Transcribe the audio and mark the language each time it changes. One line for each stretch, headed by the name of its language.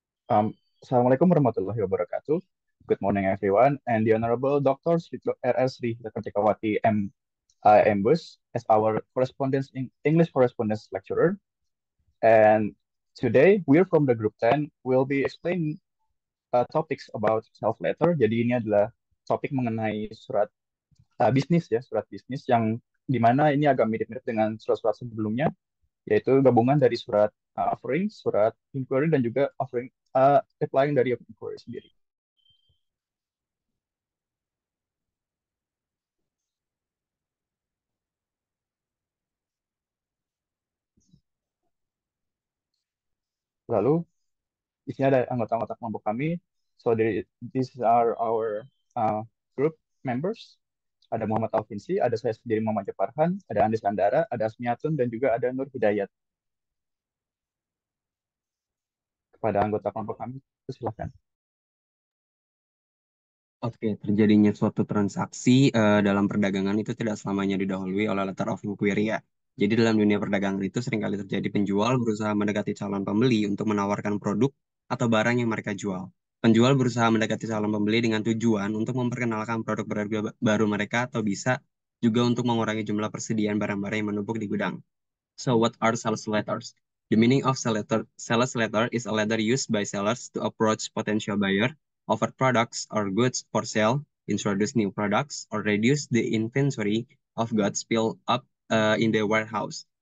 English: Um,
Arabic: Assalamualaikum warahmatullahi wabarakatuh.
English: Good morning, everyone, and the honorable Dr. Sri R.S. Sri Kartikawati M. Bus as our correspondence in English correspondence lecturer. And today, we're from the group 10. We'll be explaining topics about self-letter.
Indonesian: Jadi ini adalah topik mengenai surat bisnis ya, surat bisnis yang dimana ini agak mirip-mirip dengan surat-surat sebelumnya, yaitu gabungan dari surat offering, surat inquiry, dan juga offering replying dari inquiry sendiri. Lalu di sini ada anggota-anggota kelompok kami.
English: So these are our group members.
Indonesian: Ada Muhammad Alfinsi, ada saya sendiri Muhammad Japarhan, ada Andis Andara, ada Asmiatun, dan juga ada Nur Hidayat. Kepada anggota kelompok kami, silakan. Oke, terjadinya suatu transaksi dalam perdagangan itu tidak selamanya didahului oleh letter of inquiry ya. Jadi dalam dunia perdagangan itu seringkali terjadi penjual berusaha mendekati calon pembeli untuk menawarkan produk atau barang yang mereka jual. Penjual berusaha mendekati calon pembeli dengan tujuan untuk memperkenalkan produk baru mereka atau bisa juga untuk mengurangi jumlah persediaan barang-barang yang menumpuk di gudang.
English: So what are sales letters? The meaning of sales letter is a letter used by sellers to approach potential buyer, offer products or goods for sale, introduce new products, or reduce the inventory of goods built up in the warehouse.